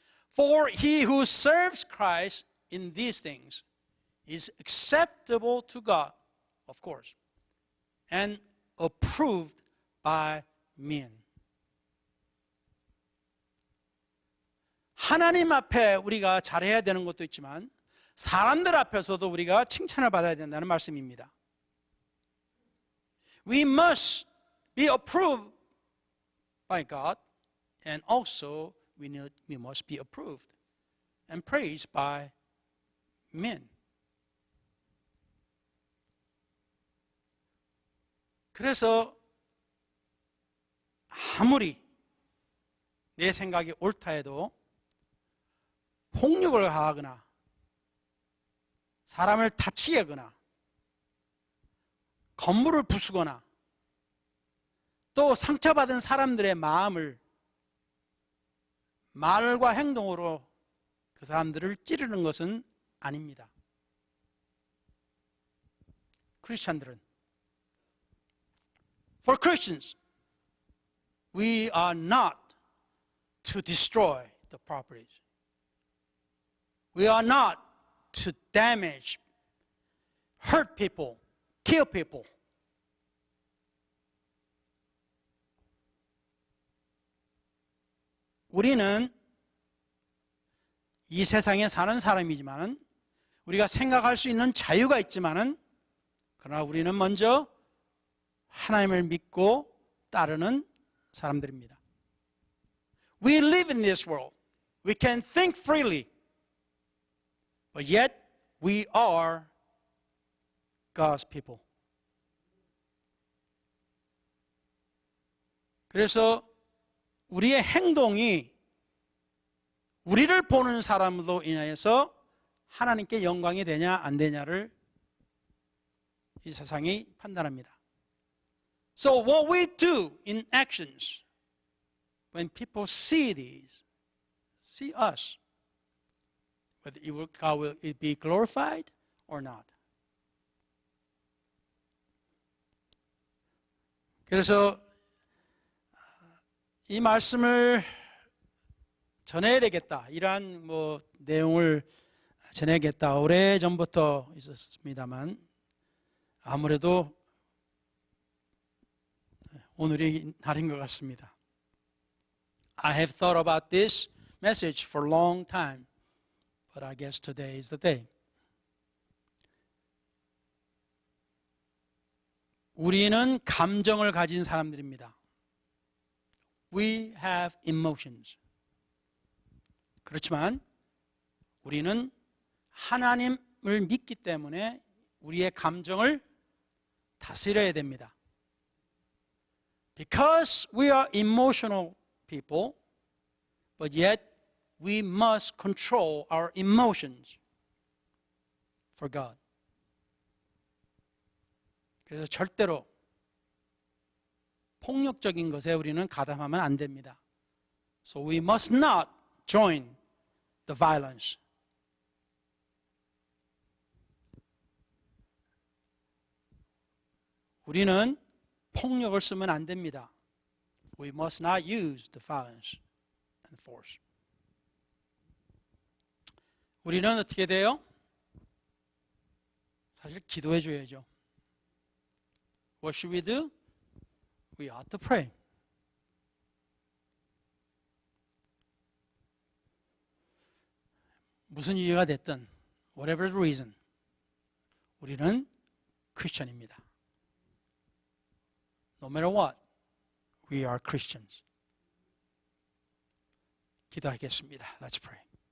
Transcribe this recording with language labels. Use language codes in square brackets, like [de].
[en] For he who serves Christ in these things is acceptable to God, of course, and approved by men. [ko] 하나님 앞에 우리가 잘해야 되는 것도 있지만 사람들 앞에서도 우리가 칭찬을 받아야 된다는 말씀입니다. [en] We must be approved by God, and also we must be approved and praised by men. [ko] 그래서 아무리 내 생각이 옳다 해도 폭력을 가하거나 사람을 다치게 하거나 건물을 부수거나 또 상처받은 사람들의 마음을 말과 행동으로 그 사람들을 찌르는 것은 아닙니다. 크리스찬들은 [en] For Christians, we are not to destroy the properties. We are not to damage, hurt people, kill people. [ko] 우리는 이 세상에 사는 사람이지만은 우리가 생각할 수 있는 자유가 있지만은 그러나 우리는 먼저 하나님을 믿고 따르는 사람들입니다. [en] We live in this world. We can think freely. But yet we are God's people. [ko] 그래서 우리의 행동이 우리를 보는 사람으로 인하여서 하나님께 영광이 되냐 안 되냐를 이 세상이 판단합니다. [en] So what we do in actions, when people see these, see us, whether God will it be glorified or not. [ko] 그래서 이 말씀을 전해야 되겠다. 이러한 내용을 전해야겠다. 오래전부터 있었습니다만 아무래도 오늘이 날인 것 같습니다. [en] I have thought about this message for a long time, but I guess today is the day. [ko] 우리는 감정을 가진 사람들입니다. [en] We have emotions. [ko] 그렇지만 우리는 하나님을 믿기 때문에 우리의 감정을 다스려야 됩니다. [en] Because we are emotional people, but yet we must control our emotions for God. [ko] 그래서 절대로 폭력적인 것에 우리는 가담하면 안 됩니다. [en] So we must not join the violence. [ko] 우리는 폭력을 쓰면 안 됩니다. [en] We must not use the violence and force. [ko] 우리는 어떻게 돼요? 사실 기도해 줘야죠. [en] What should we do? We ought to pray. [ko] 무슨 이유가 됐든 [en] whatever the reason [ko] 우리는 크리스천입니다. [en] No matter what, we are Christians. [ko] 기도하겠습니다. [en] Let's pray.